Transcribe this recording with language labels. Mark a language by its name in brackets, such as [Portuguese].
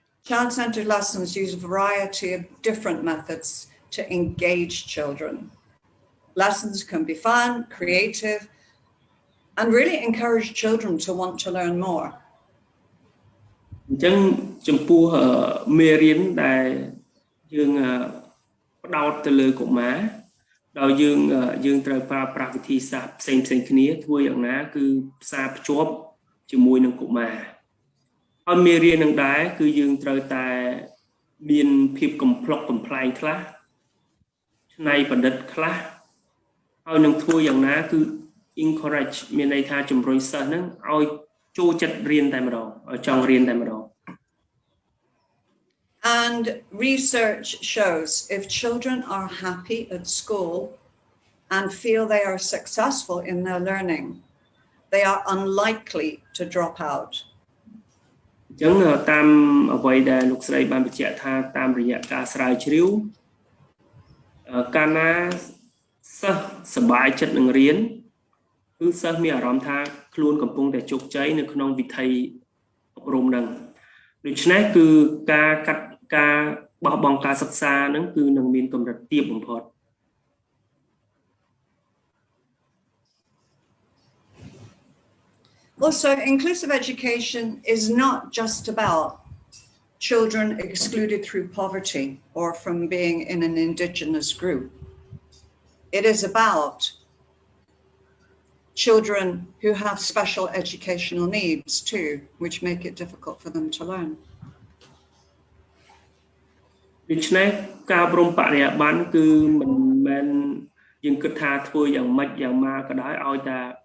[English] Child-centered lessons use a variety of different methods to engage children. Lessons can be fun, creative, and really encourage children to want to learn more. [Khmer] អញ្ចឹងចំពោះមេរៀនដែលយើងផ្ដោតទៅលើកុមារដោយយើងត្រូវប្រើប្រាស់វិធីសាស្ត្រផ្សេងគ្នាធ្វើយ៉ាងណាគឺផ្សារភ្ជាប់ជាមួយនឹងកុមារ ហើយមេរៀននឹងដែរគឺយើងត្រូវតែមានភាពកំប្លុកកំប្លែងខ្លះ ឆ្នៃប្រឌិតខ្លះហើយនឹងធ្វើយ៉ាងណាគឺ encourage មានន័យថាជំរុញសិស្សហ្នឹងឲ្យចូលចិត្តរៀនតែម្ដងឲ្យចង់រៀនតែម្ដង [English] And research shows if children are happy at school and feel they are successful in their learning, they are unlikely to drop out. [Khmer] អញ្ចឹងតាមអ្វីដែលលោកស្រីបានបញ្ជាក់ថាតាមរយៈការស្រាវជ្រាវកាលណាសិស្សសប្បាយចិត្តនឹងរៀនគឺសិស្សមានអារម្មណ៍ថាខ្លួនកំពុងតែជោគជ័យនៅក្នុងវិថីអប់រំហ្នឹងដូច្នេះគឺការបោះបង់ការសិក្សាហ្នឹងគឺនឹងមានកម្រិតទាបបំផុត [English] Also, inclusive education is not just about children excluded through poverty or from being in an indigenous group. It is about children who have special educational needs too, which make it difficult for them to learn. [Khmer] ដូច្នេះការព្រមបរិយាបន្នគឺមិនមែនយើងគិតថាធ្វើយ៉ាងម៉េចយ៉ាងម៉ាក៏ដោយឲ្យតែ